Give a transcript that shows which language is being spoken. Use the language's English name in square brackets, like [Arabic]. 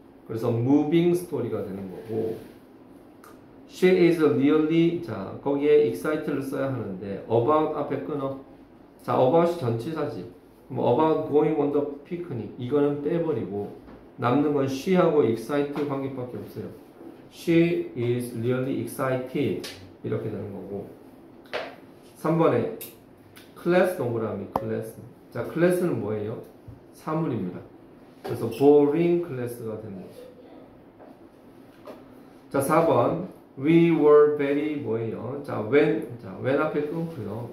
[Korean] 그래서 moving 스토리가 되는 거고. [English] She is really, [Korean] 자, 거기에 excited를 써야 하는데 about 앞에 끊어. 자, about이 전치사지. 뭐 [English] about going on the picnic [Korean] 이거는 빼버리고 남는 건 she하고 excited 관계밖에 없어요. [English] She is really excited [Korean] 이렇게 되는 거고. 3번에 class 동그라미 class. 자, class는 뭐예요? 사물입니다. 그래서 boring class가 되는 거죠. 자, 4번 [English] we were very [Korean] 뭐예요? 자, when 앞에 끊고요.